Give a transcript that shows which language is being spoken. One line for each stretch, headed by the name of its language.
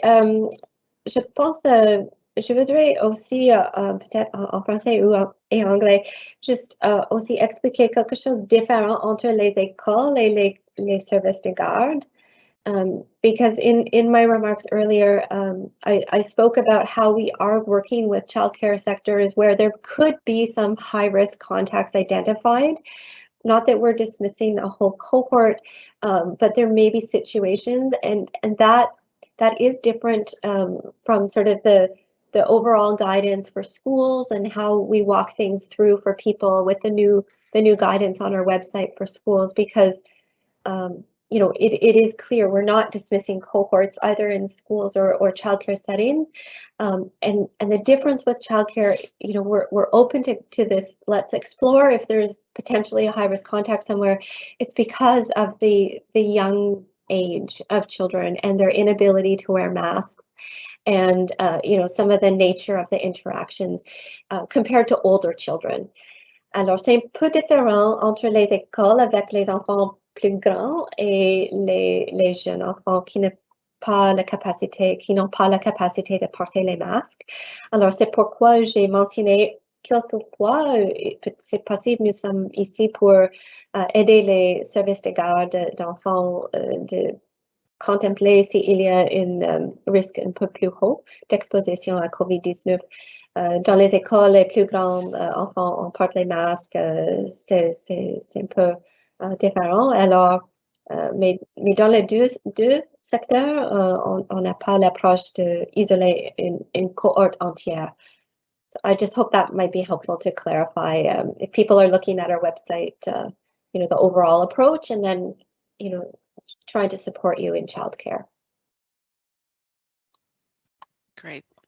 French: Je pense, je voudrais aussi, peut-être en français ou en anglais, juste aussi expliquer quelque chose de différent entre les écoles et les services de garde.
English: Because in my remarks earlier, I spoke about how we are working with childcare sectors where there could be some high-risk contacts identified. Not that we're dismissing a whole cohort, but there may be situations, and that is different from sort of the overall guidance for schools and how we walk things through for people with the new guidance on our website for schools, because you know, it is clear we're not dismissing cohorts either in schools or childcare settings, and the difference with childcare, you know, we're open to this. Let's explore if there's potentially a high risk contact somewhere. It's because of the young age of children and their inability to wear masks, and you know, some of the nature of the interactions compared to older children.
French: Alors, c'est un peu différent entre les écoles avec les enfants plus grands et les jeunes enfants qui n'ont pas la capacité de porter les masques. Alors, c'est pourquoi j'ai mentionné quelquefois, c'est possible, nous sommes ici pour aider les services de garde d'enfants de contempler s'il y a un risque un peu plus haut d'exposition à COVID-19. Dans les écoles, les plus grands enfants, on porte les masques, c'est un peu différent. Alors, mais dans les deux secteurs, on n'a pas l'approche d'isoler une cohorte entière.
English: So I just hope that might be helpful to clarify if people are looking at our website, you know, the overall approach, and then, you know, trying to support you in childcare. Great.